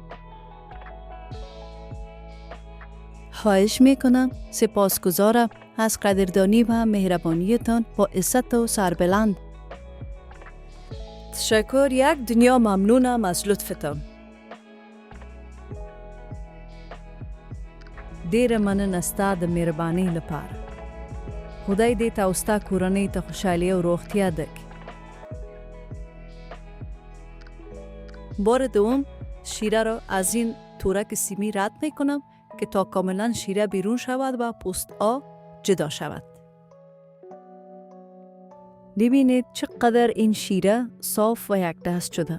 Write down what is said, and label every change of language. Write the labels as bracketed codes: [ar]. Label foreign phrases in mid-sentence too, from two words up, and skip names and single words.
[fa] خواهش میکنم. سپاسگزارم از قدردانی و مهربانیتان. با عزت و سربلند. تشکر. یک دنیا ممنونم از لطفتان. [ps] دیر من نستا د مهربانی لپاره. خدای دې تا او ستا کورنۍ ته خوشحالي او روغتیا درکړي. [fa] بار دوم شیره را از این تورک سیمی رد میکنم که تا کاملا شیره بیرون شود و پوست جدا شود. ببینید چقدر این شیره صاف و یک دست شده.